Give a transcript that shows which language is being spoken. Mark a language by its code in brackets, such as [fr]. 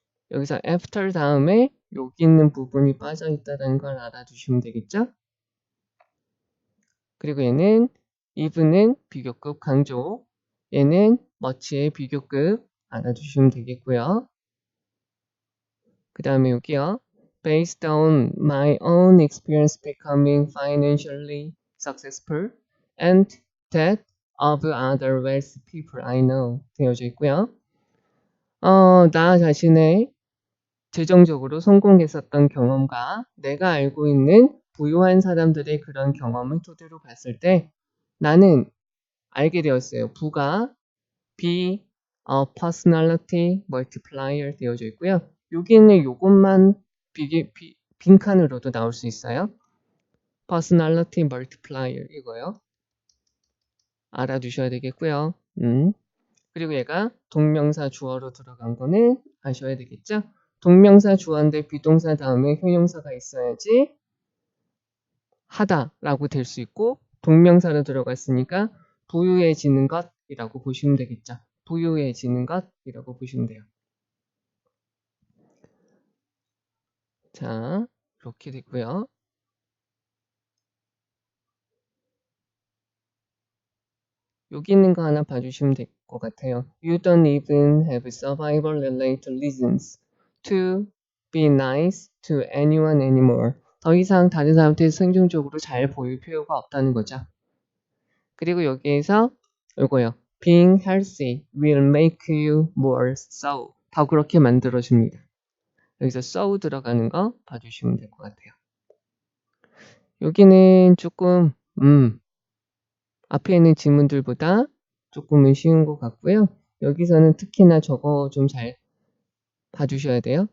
[ko] 여기서 after 다음에 여기 있는 부분이 빠져 있다는 걸 알아두시면 되겠죠? 그리고 얘는 even은 비교급 강조, 얘는 much의 비교급 알아두시면 되겠고요. 그 다음에 여기요. [en] Based on my own experience becoming financially successful and that of other wealthy people I know [ko] 되어져 있고요. 나 자신의 재정적으로 성공했었던 경험과 내가 알고 있는 부유한 사람들의 그런 경험을 토대로 봤을 때 나는 알게 되었어요. 부가 [en] be a personality multiplier [ko] 되어져 있고요. 여기는 요것만 빈칸으로도 나올 수 있어요. [en] personality multiplier [ko] 이거요. 알아두셔야 되겠고요. 그리고 얘가 동명사 주어로 들어간 거는 아셔야 되겠죠? 동명사 주어인데 비동사 다음에 형용사가 있어야지 하다라고 될 수 있고 동명사로 들어갔으니까 부유해지는 것이라고 보시면 되겠죠. 부유해지는 것이라고 보시면 돼요. 자, 이렇게 되고요. 여기 있는 거 하나 봐주시면 될 것 같아요. [en] You don't even have survival-related reasons to be nice to anyone anymore. [ko] 더 이상 다른 사람한테 생존적으로 잘 보일 필요가 없다는 거죠. 그리고 여기에서 이거요. [en] Being healthy will make you more so. [ko] 더 그렇게 만들어줍니다. 여기서 so 들어가는 거 봐주시면 될 것 같아요. 여기는 조금 앞에 있는 지문들보다 조금은 쉬운 것 같고요. 여기서는 특히나 저거 좀 잘 봐주셔야 돼요.